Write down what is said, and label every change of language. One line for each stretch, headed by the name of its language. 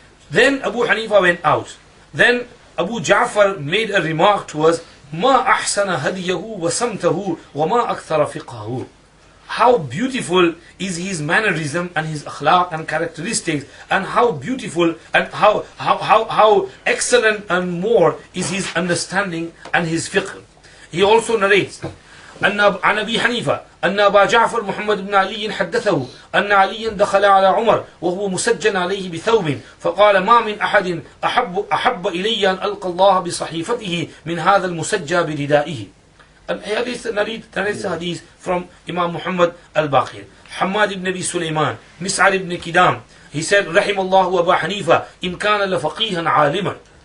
English: Then Abu Hanifa went out. Then Abu Ja'far made a remark to us,
Arabic: Ma ahsana hadiyahu wa samtahu wa ma akthara fiqhahu.
English: How beautiful is his mannerism and his akhlaq and characteristics, and how beautiful and how excellent and more is his understanding and his fiqh. He also narrates
Arabic: عن أبي حنيفة أن أبا جعفر محمد بن علي حدثه أن عليا دخل على عمر وهو مسجن عليه بثوب فقال ما من أحد أحب إلي أن ألقى الله بصحيفته من هذا المسجى بردائه.
English: And hadith narrates hadith from Imam Muhammad al-Baqir. Hamad ibn Abi Sulaiman, Mis'ar ibn Kidam, he said,
Arabic: رحم الله أبا حنيفة إن كان لفقيها عالما.